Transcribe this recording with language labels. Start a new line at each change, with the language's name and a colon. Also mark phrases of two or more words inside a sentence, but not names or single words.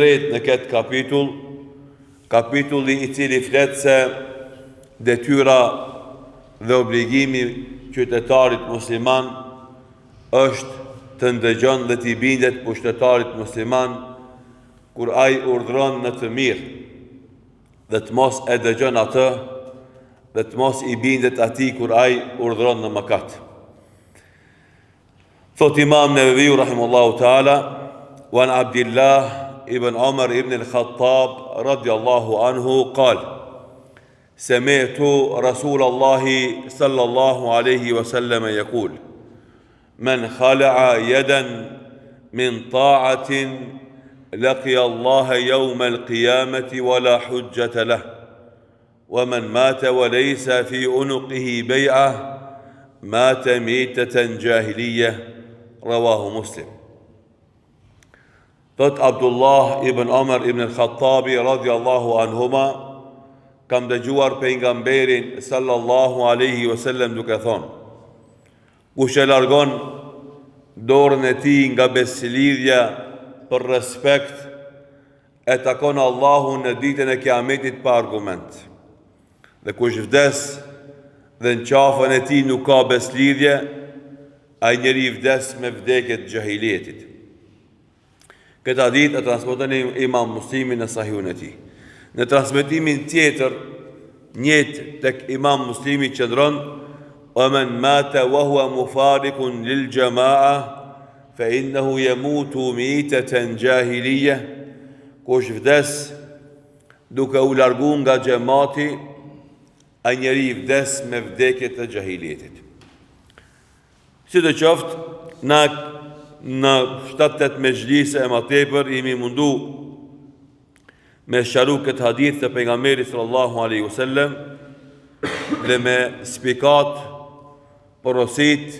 Albanian: tretë në këtë kapitull, kapitulli i cili flet se detyra dhe obligimi qytetarit musliman është të ndëgjon dhe t'i bindet pushtetarit musliman kur ai urdhron në të mirë, dhe të mos e dëgjon atë, dhe të mos i bindet atij kur ai urdhron në mëkat. Thot Imam Neveviu
Arabic: رحمه الله تعالى وعن عبد الله بن عمر ابن الخطاب رضي الله عنه قال سمعت رسول الله صلى الله عليه وسلم يقول من خلع يدا من طاعة لقي الله يوم القيامة ولا حجة له، ومن مات وليس في عنقه بيعة مات ميتة جاهلية. رواه مسلم.
Albanian: Thot Abdullah ibn Umar ibn al-Khattabi
Arabic: رضي الله عنهما,
Albanian: kam dëgjuar pejgamberin
Arabic: صلى الله عليه وسلم
Albanian: duke thonë: kush e largon dorën e tij nga beslidhja për respekt, e takon Allahun në ditën e kiametit pa argument. Dhe kush vdes dhe në qafën e tij nuk ka beslidhje, ai njeri vdes me vdekje të jahilietit. Këtë hadith e transmeton Imam Muslimi në Sahihun e tij. Në transmetimin tjetër, njëjtë tek Imam Muslimi qëndron:
Arabic: "ومن مات وهو مفارق للجماعة
Albanian: فإنه يموت ميتة جاهلية." Kush vdes duke u largu nga xhamati, ai njeri vdes me vdekje të jahilietit. Sidoqoftë, në 7-8 mezhlise e më tepër jemi mundu me sharu këtë hadith të pejgamberit
Arabic: صلى الله عليه وسلم
Albanian: dhe me spikat, porosit